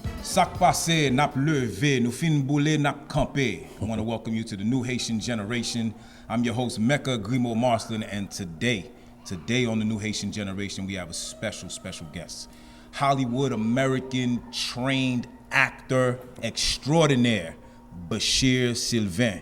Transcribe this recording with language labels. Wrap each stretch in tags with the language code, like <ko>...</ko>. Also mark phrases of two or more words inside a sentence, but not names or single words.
<ht>Sak passe, nap leve, nou fin boule, nap campe.</ht> <en>I want to welcome you to the new Haitian generation. I'm your host, Mecca Grimo Marston, and today on the new Haitian generation, we have a special guest. Hollywood American trained actor extraordinaire, Béchir Sylvain.</en>